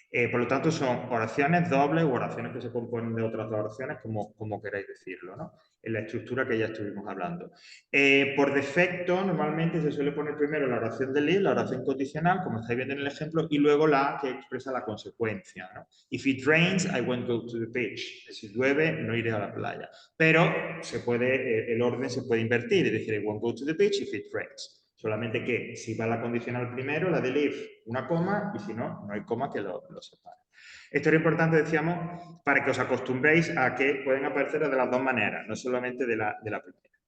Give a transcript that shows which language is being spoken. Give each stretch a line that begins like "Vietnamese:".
Spanish: Por lo tanto, son oraciones dobles o oraciones que se componen de otras dos oraciones, como queráis decirlo, ¿no? En la estructura que ya estuvimos hablando. Por defecto, normalmente se suele poner primero la oración del if, la oración condicional, como estáis viendo en el ejemplo, y luego la que expresa la consecuencia, ¿no?
English: If it rains, I won't go to the beach.
Spanish: Si llueve, no iré a la playa. Pero el orden se puede invertir, es decir,
English: I won't go to the beach if it rains.
Spanish: Solamente que si va la condicional primero, la del if, una coma, y si no, no hay coma que lo separe. Esto era importante, decíamos, para que os acostumbréis a que pueden aparecer de las dos maneras, no solamente de la primera.